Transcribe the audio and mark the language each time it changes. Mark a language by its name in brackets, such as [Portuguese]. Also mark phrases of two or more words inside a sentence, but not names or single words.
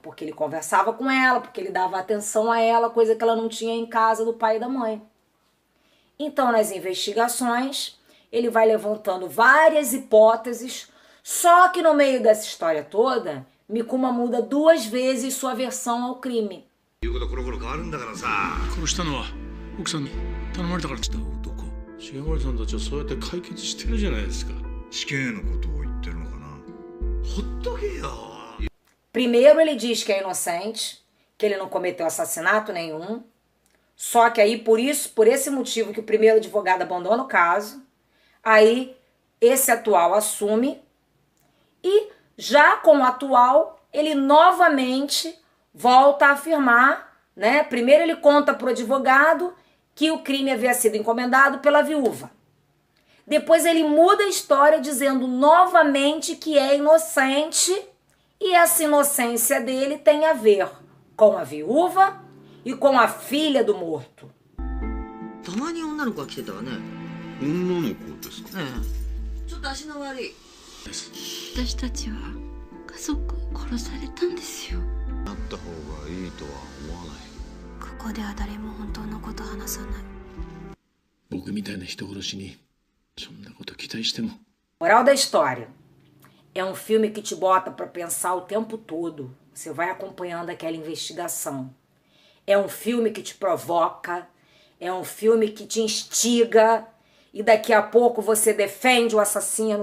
[Portuguese] Porque ele conversava com ela, porque ele dava atenção a ela, coisa que ela não tinha em casa do pai e da mãe. Então, nas investigações, ele vai levantando várias hipóteses, só que no meio dessa história toda, Mikuma muda 2 vezes sua versão ao crime. [Japanese] 殺したのは奥さんに頼まれたからした男。重森さんたちはそうやって解決してるじゃないですか。死刑のことを言ってるのかな。ほっとけよ。 [Portuguese] Primeiro ele diz que é inocente, que ele não cometeu assassinato nenhum. Só que aí, por esse motivo que o primeiro advogado abandona o caso, aí esse atual assume e já com o atual, ele novamente volta a afirmar, né? Primeiro ele conta para o advogado que o crime havia sido encomendado pela viúva. Depois ele muda a história dizendo novamente que é inocente e essa inocência dele tem a ver com a viúva e com a filha do morto. [Japanese] たまに女の子が来てたわね。女の子ですか。ちょっと足の悪い。私たちは家族を殺されたんですよ。なった方がいいとは思わない。ここでは誰も本当のことを話さない。僕みたいな人殺しにそんなこと期待しても。 [Portuguese] Moral da história. É um filme que te bota para pensar o tempo todo. Você vai acompanhando aquela investigação. É um filme que te provoca. É um filme que te instiga. E daqui a pouco você defende o assassino.